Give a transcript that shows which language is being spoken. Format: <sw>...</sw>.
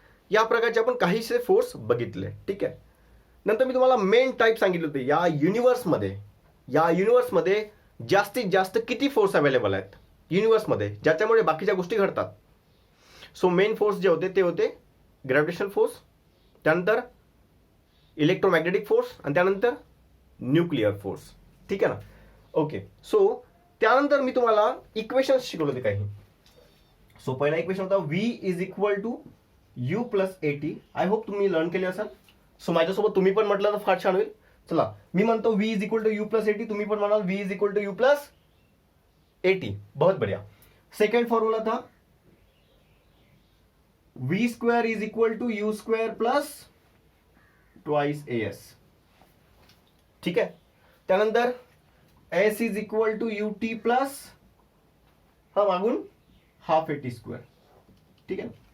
<mr>या प्रकारचे आपण काहीसे फोर्स बघितले, ठीक आहे? नंतर मी तुम्हाला मेन टाईप सांगितले होते, या युनिवर्समध्ये जास्तीत जास्त किती फोर्स अवेलेबल आहेत युनिवर्समध्ये, ज्याच्यामुळे बाकीच्या गोष्टी घडतात। सो मेन फोर्स जे होते ते होते ग्रॅव्हिटेशनल फोर्स, त्यानंतर इलेक्ट्रोमॅग्नेटिक फोर्स, आणि त्यानंतर न्यूक्लिअर फोर्स, ठीक आहे ना? ओके, सो त्यानंतर मी तुम्हाला इक्वेशन्स शिकवले होते काही। सो पहिला इक्वेशन होता</mr> <en>V is equal to u plus at.</en> <mr>I hope तुम्ही लर्न केले असाल। सो माझ्यासोबत तुम्ही पण म्हटलं तर फार छान होईल। चला, मी म्हणतो</mr> <en>V is equal to u plus at,</en> <mr>तुम्ही पण म्हणाल V is equal to you plus eighty.</mr> <hi>बहुत बढ़िया। सेकेंड फॉर्मूला था V square is equal to you square plus twice AS, ठीक है?</hi> <mr>त्यानंतर S is equal to U T plus, हम मागून हाफ AT स्क्वायर,</mr> <hi>ठीक है?</hi>